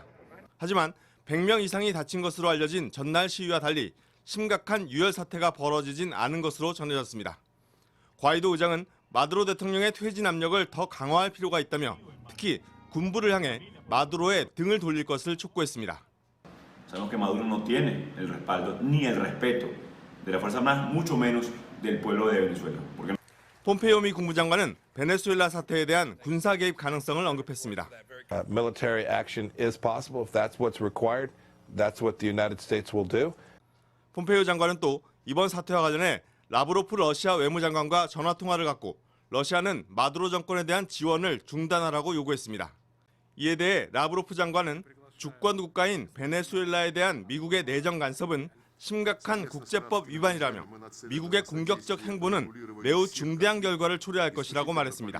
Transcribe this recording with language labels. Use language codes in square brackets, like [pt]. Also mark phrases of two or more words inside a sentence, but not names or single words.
[ko] 하지만 100명 이상이 다친 것으로 알려진 전날 시위와 달리 심각한 유혈 사태가 벌어지진 않은 것으로 전해졌습니다. 과이도 의장은 마두로 대통령의 퇴진 압력을 더 강화할 필요가 있다며 특히 군부를 향해 마두로의 등을 돌릴 것을 촉구했습니다. [es] Sabemos que Maduro no tiene el respaldo ni el respeto de las Fuerzas Armadas, mucho menos del pueblo de Venezuela. [ko] 폼페이오 미 국무장관은 베네수엘라 사태에 대한 군사 개입 가능성을 언급했습니다. [en] Military action is possible if that's what's required. That's what the United States will do. [ko] 폼페이오 장관은 또 이번 사태와 관련해 라브로프 러시아 외무장관과 전화 통화를 갖고 러시아는 마두로 정권에 대한 지원을 중단하라고 요구했습니다. 이에 대해 라브로프 장관은 주권 국가인 베네수엘라에 대한 미국의 내정 간섭은 심각한 국제법 위반이라며 미국의 공격적 행보는 매우 중대한 결과를 초래할 것이라고 말했습니다.